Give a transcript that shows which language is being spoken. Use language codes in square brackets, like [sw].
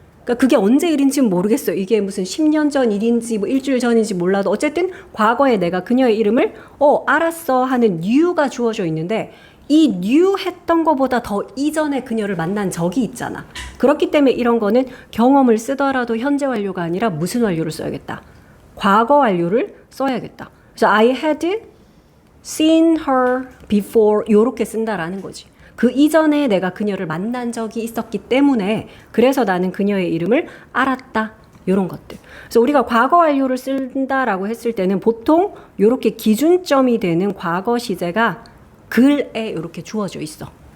[ko] 그러니까 그게 언제 일인지는 모르겠어. 이게 무슨 10년 전 일인지 뭐 일주일 전인지 몰라도 어쨌든 과거에 내가 그녀의 이름을 알았어 하는 new가 주어져 있는데 이 new 했던 거보다 더 이전에 그녀를 만난 적이 있잖아. 그렇기 때문에 이런 거는 경험을 쓰더라도 현재 완료가 아니라 무슨 완료를 써야겠다. 과거 완료를 써야겠다. 그래서 [en] I had seen her before [ko] 요렇게 쓴다라는 거지. 그 이전에 내가 그녀를 만난 적이 있었기 때문에 그래서 나는 그녀의 이름을 알았다. 요런 것들. 그래서 우리가 과거 완료를 쓴다라고 했을 때는 보통 요렇게 기준점이 되는 과거 시제가 글에 이렇게 주어져 있어.